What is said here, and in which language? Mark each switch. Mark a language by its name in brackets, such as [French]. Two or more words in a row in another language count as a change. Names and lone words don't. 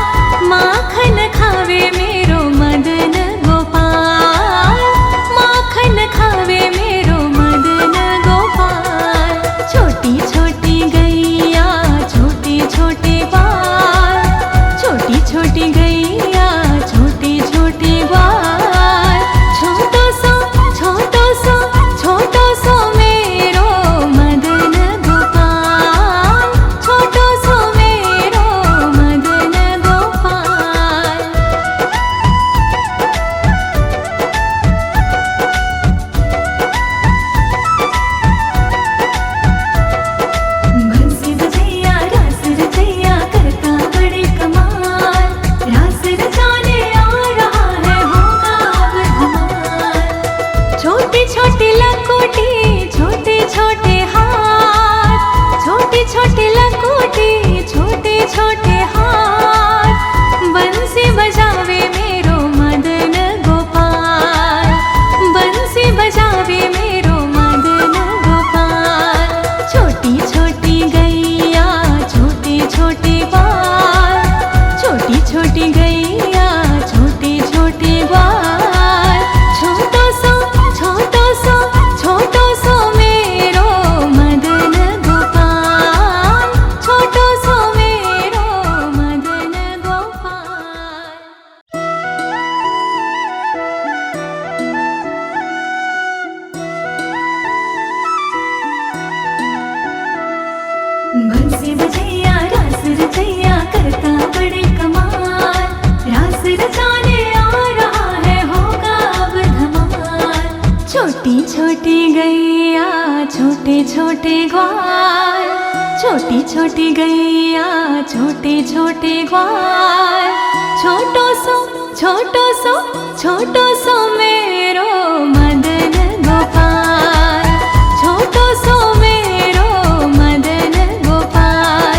[Braj] माखन खावे मेरो मदन गोपाल, माखन खावे मेरो मदन गोपाल। छोटी छोटी गैया छोटे छोटे ग्वाल, छोटी छोटी गैया छोटे छोटे ग्वाल। छोटो सो छोटो सो छोटो सो मेरो मदन गोपाल, छोटो सो मेरो मदन गोपाल। [Hindi] बंसी बजैया रास रचैया करता बड़े कमाल, रास रचाने आ रहा है होगा अब धमाल। [Braj] छोटी छोटी लकोटी छोटे छोटे हाथ, छोटी छोटी लकोटी छोटे छोटे हाथ। बंसी बजावे मेरो मदन गोपाल, बंसी बजावे मेरो मदन गोपाल। छोटी छोटी गैया छोटे छोटे ग्वाल, छोटी छोटी गैया छोटे छोटे ग्वाल। छोटो सो छोटो सो छोटो सो मेरो मदन गोपाल, छोटो सो मेरो मदन गोपाल। [Hindi] बंसी बजैया रास रचैया करता बड़े कमाल, रास रचाने आ रहा है होगा अब [Braj] छोटी गैया छोटे छोटे ग्वाल, छोटी छोटी गैया छोटे छोटे ग्वाल, छोटो सो छोटो सो छोटो सो मेरो मदन गोपाल, छोटो सो मेरो मदन गोपाल।